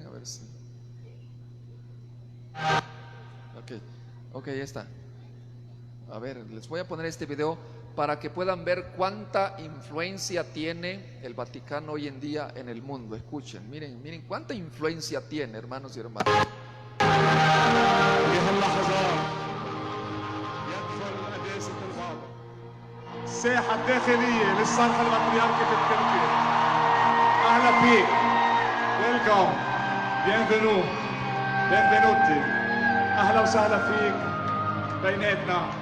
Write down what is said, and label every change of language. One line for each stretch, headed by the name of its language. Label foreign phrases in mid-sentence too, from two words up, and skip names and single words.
Spanish: A ver si. Ok, ya está. A ver, les voy a poner este video para que puedan ver cuánta influencia tiene el Vaticano hoy en día en el mundo. Escuchen, miren cuánta influencia tiene, hermanos y hermanas.
Arabic: الساحة الداخلية للصرح البطريركي التركي. أهلا فيك. ويلكم. Bienvenue. Benvenuti. اهلا وسهلا فيك بيناتنا.